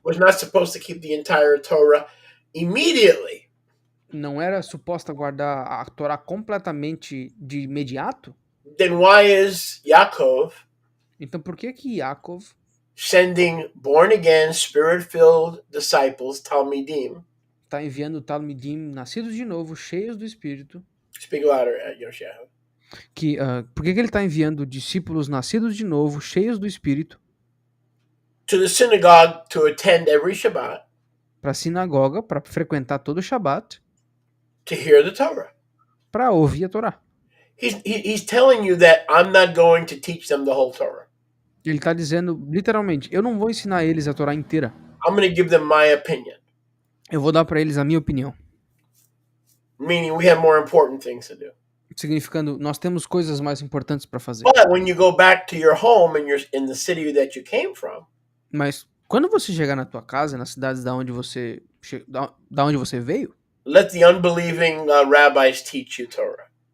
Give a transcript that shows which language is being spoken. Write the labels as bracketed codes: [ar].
[en] was not supposed to keep the entire Torah immediately, [pt] não era suposta guardar a Torá completamente de imediato? [en] Then why is Yaakov [pt] Então por que que Yaakov [en] sending born again, spirit filled disciples, Talmidim? [pt] está enviando Talmidim nascidos de novo, cheios do Espírito? [en] Speak louder, Yoshiahu. [pt] Por que que ele está enviando discípulos nascidos de novo, cheios do Espírito, [en] To the synagogue to attend every Shabbat [pt] para a sinagoga, para frequentar todo o Shabat, [en] to hear the Torah? [pt] para ouvir a Torá? [en] He's telling you that I'm not going to teach them the whole Torah. [pt] Ele está dizendo, literalmente, eu não vou ensinar eles a Torá inteira. [en] I'm going to give them my opinion. [pt] Eu vou dar para eles a minha opinião. [en] Meaning we have more important things to do. [pt] Significando, nós temos coisas mais importantes para fazer. [en] But when you go back to your home and you're in the city that you came from, [pt] Mas quando você chegar na tua casa, nas cidades da onde você veio, [en] let the unbelieving rabbis teach you Torah.